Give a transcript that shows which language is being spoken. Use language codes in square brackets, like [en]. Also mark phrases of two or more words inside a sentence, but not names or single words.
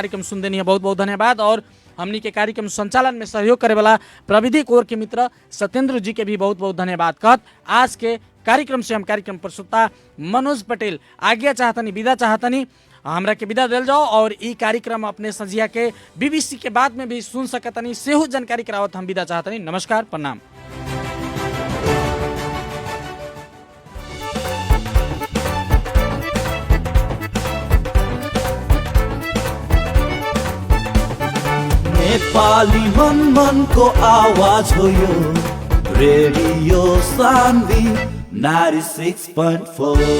[bho] कार्यक्रम सुन देनी है, बहुत बहुत धन्यवाद। और हमनी के कार्यक्रम संचालन में सहयोग करे वाला प्रविधि कोर के मित्र सत्येंद्र जी के भी बहुत बहुत धन्यवाद कहत आज के कार्यक्रम से हम कार्यक्रम प्रस्तुता मनोज पटेल आज्ञा चाहतनी, विदा चाहतनी। हमरा के विदा दिल जाओ। और ई कार्यक्रम अपने संजिया के बीबीसी के बाद में भी सुन सकतनी, सेहू जानकारी करावत हम विदा चाहतनी। नमस्कार, प्रणाम। [ne] नेपाली मन को आवाज हो यो, रेडियो सानवी 96.4।